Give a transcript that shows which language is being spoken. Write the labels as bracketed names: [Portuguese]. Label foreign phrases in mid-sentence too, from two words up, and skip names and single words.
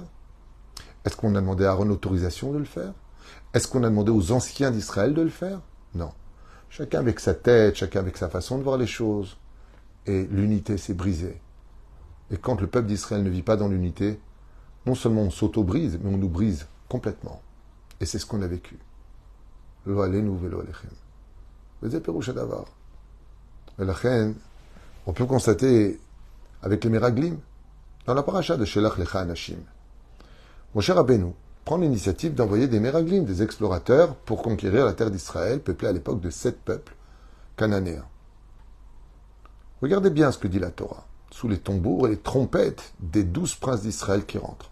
[French] Est-ce qu'on a demandé à Aaron l'autorisation de le faire? Est-ce qu'on a demandé aux anciens d'Israël de le faire? Non. Chacun avec sa tête, chacun avec sa façon de voir les choses. Et l'unité s'est brisée. Et quand le peuple d'Israël ne vit pas dans l'unité, non seulement on s'auto-brise, mais on nous brise complètement. Et c'est ce qu'on a vécu. [Hebrew] לא עלינו ולא עליכם. וזה פירוש הדבר. ולכן, [French] on peut constater avec les Meraglim, dans la paracha de [Hebrew] שלח לך אנשים, [French] Moshe Rabbeinu prend l'initiative d'envoyer des Meraglim, des explorateurs, pour conquérir la terre d'Israël, peuplée à l'époque de 7 peuples cananéens. Regardez bien ce que dit la Torah, sous les tambours et les trompettes des 12 princes d'Israël qui rentrent.